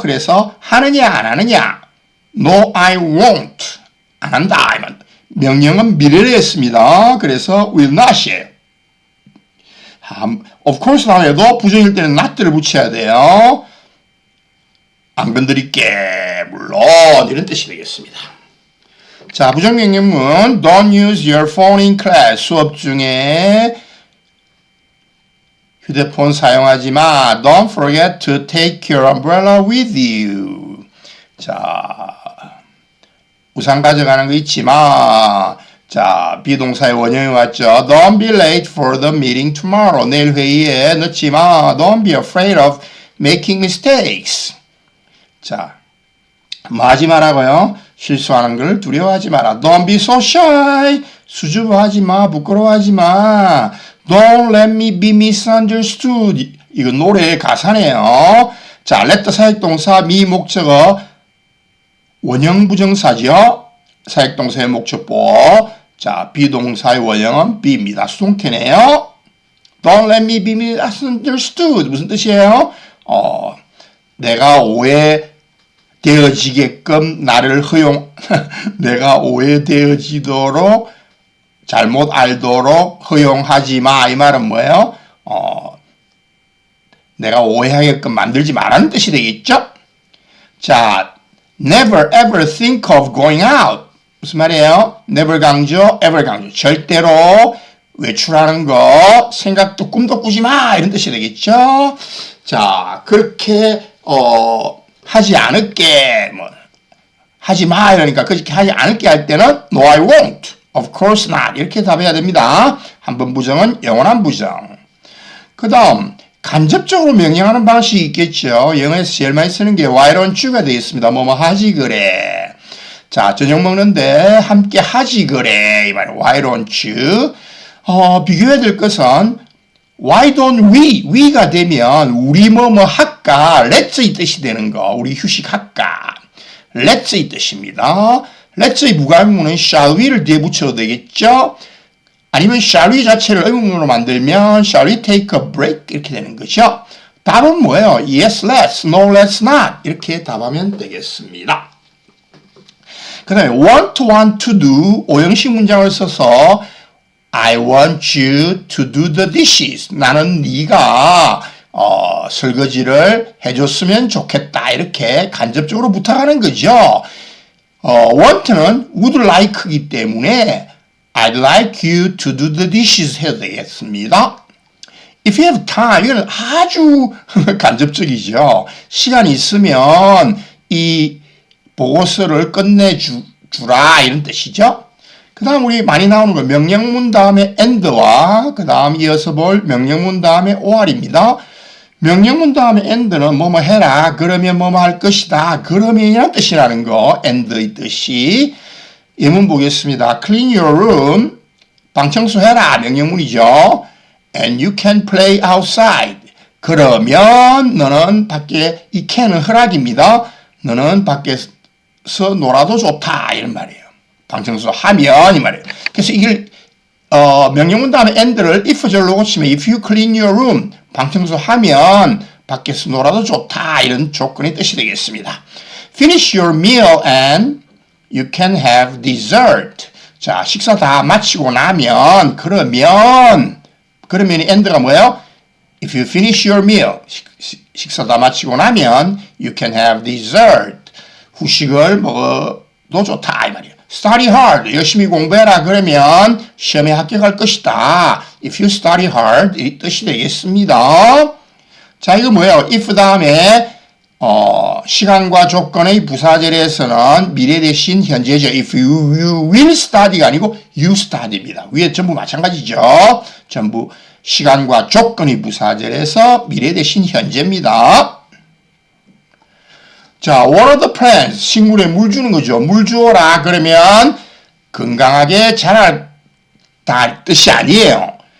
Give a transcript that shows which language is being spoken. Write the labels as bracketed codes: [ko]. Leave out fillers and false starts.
[ko] 그래서 하느냐 안 하느냐 [en] no I won't [ko] 안 한다. 명령은 미래를 했습니다. 그래서 will not이에요. [en] of course not [ko] 해도 부정일 때는 not를 붙여야 돼요. 안 건드릴게 물론 이런 뜻이 되겠습니다. 자, 부정명령문 [en] don't use your phone in class. [ko] 수업 중에 휴대폰 사용하지 마. [en] Don't forget to take your umbrella with you. [ko] 자, 우산 가져가는 거 잊지 마. 자, 비동사의 원형이 왔죠. [en] Don't be late for the meeting tomorrow. [ko] 내일 회의에 늦지 마. [en] Don't be afraid of making mistakes. [ko] 자, 뭐 하지 마라고요? 실수하는 걸 두려워하지 마라. [en] Don't be so shy. [ko] 수줍어하지 마. 부끄러워하지 마. [en] Don't let me be misunderstood. [ko] 이거 노래의 가사네요. 자, let 사역동사, me 목적어, 원형 부정사죠. 사역동사의 목적보. 자, 비동사의 원형은 be입니다. 수동태네요. [en] Don't let me be misunderstood. [ko] 무슨 뜻이에요? 내가 오해되어지게끔 나를 내가 오해되어지도록 잘못 알도록 허용하지 마. 이 말은 뭐예요? 내가 오해하게끔 만들지 말라는 뜻이 되겠죠? [en] 자, never ever think of going out. [ko] 무슨 말이에요? never 강조, ever 강조. 절대로 외출하는 거 생각도 꿈도 꾸지 마. 이런 뜻이 되겠죠? 자, 그렇게 하지 않을게. 하지 마. 이러니까 그렇게 하지 않을게 할 때는 [en] no I won't. Of course not. [ko] 이렇게 답해야 됩니다. 한 번 부정은 영원한 부정. 그 다음 간접적으로 명령하는 방식이 있겠죠. 영어에서 제일 많이 쓰는 게 [en] why don't you [ko] 가 되어 있습니다. 뭐뭐 하지 그래. 자, 저녁 먹는데 함께 하지 그래. 이 말은 [en] why don't you. [ko] 비교해야 될 것은 [en] why don't we [ko] 가 되면 우리 뭐뭐 할까. let's 이 뜻이 되는 거. 우리 휴식할까. let's 이 뜻입니다. let's의 무관문은 shall we를 뒤에 붙여도 되겠죠. 아니면 shall we 자체를 의문문으로 만들면 [en] shall we take a break [ko] 이렇게 되는 거죠. 답은 뭐예요? [en] yes, let's, no, let's not [ko] 이렇게 답하면 되겠습니다. 그 다음에 [en] want to do [ko] 오형식 문장을 써서 [en] I want you to do the dishes. [ko] 나는 네가 설거지를 해줬으면 좋겠다 이렇게 간접적으로 부탁하는 거죠. [en] want는 would like이기 때문에 I'd like you to do the dishes [ko] 해도 되겠습니다. [en] If you have time, [ko] 이건 아주 간접적이죠. 시간이 있으면 이 보고서를 끝내주라 이런 뜻이죠. 그 다음 우리 많이 나오는 거 명령문 다음에 and와 그 다음 이어서 볼 명령문 다음에 or입니다. 명령문 다음에 and는 뭐뭐 해라 그러면 뭐뭐 할 것이다 그러면이란 뜻이라는 거 and의 뜻이 예문 보겠습니다. [en] clean your room [ko] 방 청소해라 명령문이죠. [en] and you can play outside [ko] 그러면 너는 밖에 이 can은 허락입니다. 너는 밖에 놀아도 좋다 이런 말이에요. 방청소 하면 이 말이에요. 그래서 이걸 명령문 다음에 and를 if 절로 고치면 [en] if you clean your room [ko] 방청소 하면 밖에서 놀아도 좋다 이런 조건의 뜻이 되겠습니다. [en] Finish your meal and you can have dessert. [ko] 자, 식사 다 마치고 나면 그러면 and가 뭐예요? [en] If you finish your meal [ko] 식사 다 마치고 나면 [en] you can have dessert. [ko] 후식을 먹어도 좋다 이 말이에요. [en] Study hard. [ko] 열심히 공부해라. 그러면 시험에 합격할 것이다. [en] If you study hard [ko] 이 뜻이 되겠습니다. 자, 이거 뭐예요? if 다음에 시간과 조건의 부사절에서는 미래 대신 현재죠. [en] If you will study가 아니고 you study입니다. [ko] 위에 전부 마찬가지죠. 전부 시간과 조건의 부사절에서 미래 대신 현재입니다. 자, [en] water the plants. [ko] 식물에 물 주는 거죠. 물 주어라. 그러면 건강하게 자랄 뜻이 아니에요.